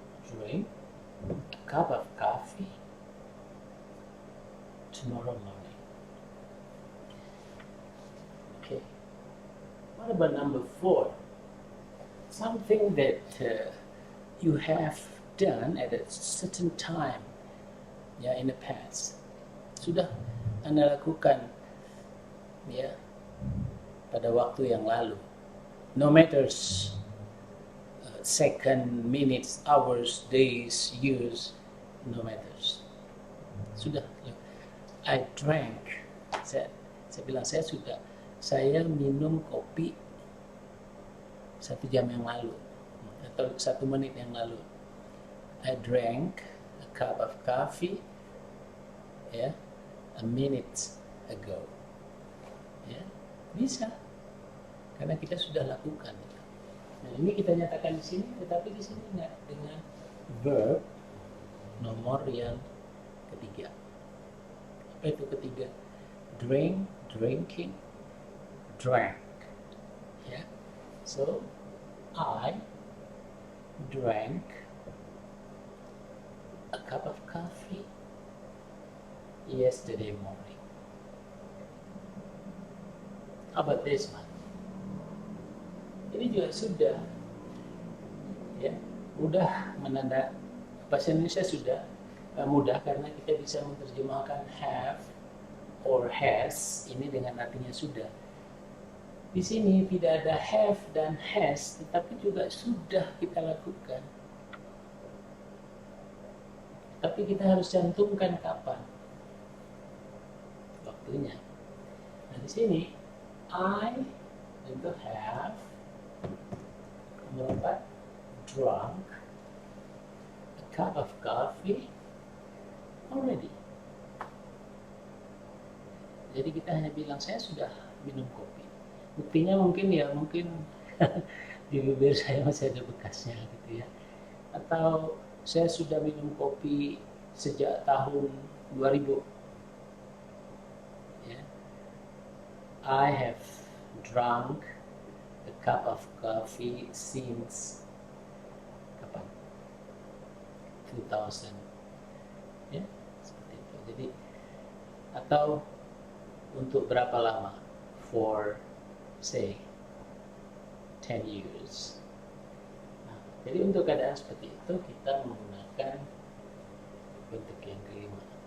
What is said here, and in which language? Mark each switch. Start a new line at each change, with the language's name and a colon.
English: Drink a cup of coffee tomorrow morning. Okay. What about number 4? Something that you have done at a certain time, ya, in the past.
Indonesian: Sudah Anda lakukan, ya, pada waktu yang lalu.
English: No matters second, minutes, hours, days, years, no matters.
Indonesian: Sudah.
English: I drank.
Indonesian: Saya bilang saya minum kopi 1 jam yang lalu atau 1 menit yang lalu.
English: I drank a cup of coffee, ya, a minute ago.
Indonesian: Ya, bisa. Karena kita sudah lakukan. Nah, ini kita nyatakan di sini, tetapi di sini enggak, dengan verb nomor yang ketiga. Apa itu ketiga?
English: Drink, drinking, drank. Ya. So, I drank a cup of coffee yesterday morning. How about this one?
Indonesian: Ini juga sudah, ya, mudah menanda. Bahasa Indonesia sudah mudah karena kita bisa menerjemahkan have or has ini dengan artinya sudah. Di sini tidak ada have dan has, tetapi juga sudah kita lakukan. Tapi kita harus cantumkan kapan waktunya.
English: Nah, di sini I untuk have, nomor 4, drunk a cup of coffee already.
Indonesian: Jadi kita hanya bilang saya sudah minum kopi. Buktinya mungkin di bibir saya masih ada bekasnya gitu ya. Atau saya sudah minum kopi sejak tahun 2000. Ya.
English: I have drunk a cup of coffee since
Indonesian: kapan? 2000. Ya, seperti itu. Jadi atau untuk berapa lama?
English: For say 10 years.
Indonesian: Nah, jadi untuk keadaan seperti itu kita menggunakan bentuk yang kelima.